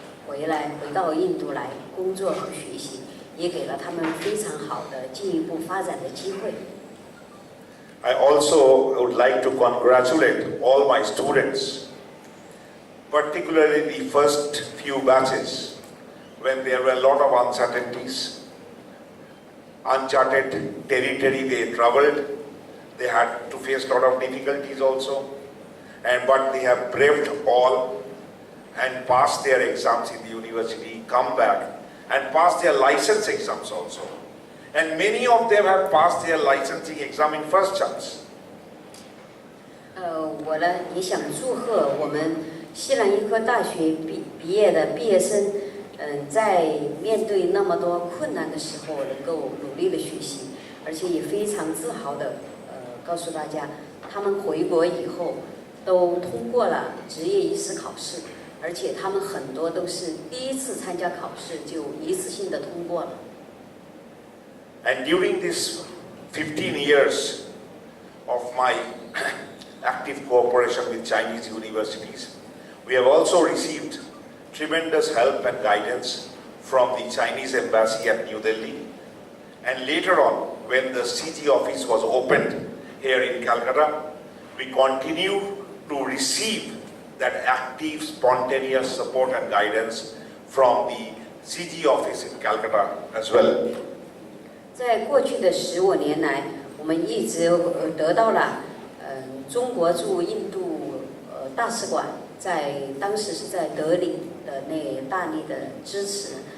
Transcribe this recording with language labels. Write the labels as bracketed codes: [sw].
[zh] 回到印度来工作和学习，也给了他们非常好的进一步发展的机会。 [en] I also would like to congratulate all my students, particularly the first few batches, when there were a lot of uncertainties, uncharted territory they traveled, they had to face a lot of difficulties also, but they have braved all and passed their exams in the university, come back and passed their license exams also. And many of them have passed their licensing exam in first chance. [zh] 我呢也想祝贺我们西南医科大学毕业的毕业生，在面对那么多困难的时候，能够努力的学习，而且也非常自豪的告诉大家，他们回国以后都通过了职业医师考试，而且他们很多都是第一次参加考试就一次性的通过了。 [en] And during this 15 years of my active cooperation with Chinese universities, we have also received tremendous help and guidance from the Chinese embassy at New Delhi. And later on, when the CG office was opened here in Calcutta, we continue to receive that active, spontaneous support and guidance from the CG office in Calcutta as well. [zh] 在过去的15年来，我们一直得到了中国驻印度大使馆当时是在德里的那大力的支持。